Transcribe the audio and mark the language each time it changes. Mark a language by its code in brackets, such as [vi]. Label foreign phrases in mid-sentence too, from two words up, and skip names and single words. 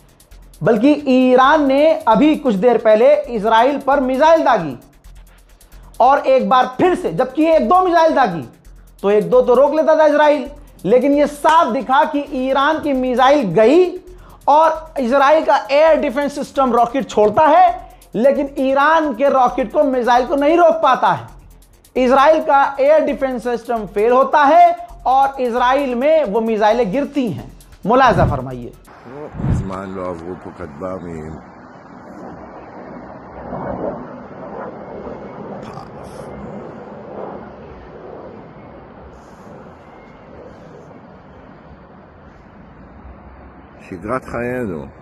[hi] बल्कि ईरान ने अभी कुछ देर पहले इजराइल पर मिसाइल दागी और एक बार फिर से, जबकि 1-2 मिसाइल दागी तो 1-2 तो रोक लेता था इजराइल, लेकिन यह साफ दिखा कि ईरान की मिसाइल गई और इजराइल का [en] air defense system [hi] रॉकेट छोड़ता है, लेकिन ईरान के रॉकेट को, मिसाइल को नहीं रोक पाता है। इजराइल का [en] air defense system [hi] फेल होता है और इजराइल में वो मिसाइलें गिरती हैं। मुलाजा फरमाइए। [he] זמן לא עברו פה כטב"מים. שגרת חיינו.